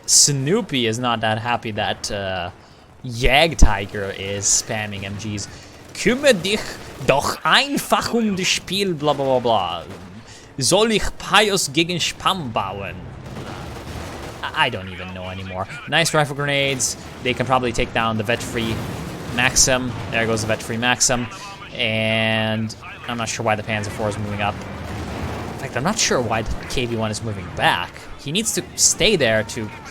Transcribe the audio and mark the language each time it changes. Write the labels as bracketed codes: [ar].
[en] Snoopy is not that happy that Jagdtiger is spamming MGs. [de] Kümmere dich doch einfach das Spiel, blah blah blah blah. Soll ich Pius gegen Spam bauen? [en] I don't even know anymore. Nice rifle grenades. They can probably take down the vet-free Maxim. There goes the vet-free Maxim. And I'm not sure why the Panzer IV is moving up. In fact, I'm not sure why the KV-1 is moving back. He needs to stay there to...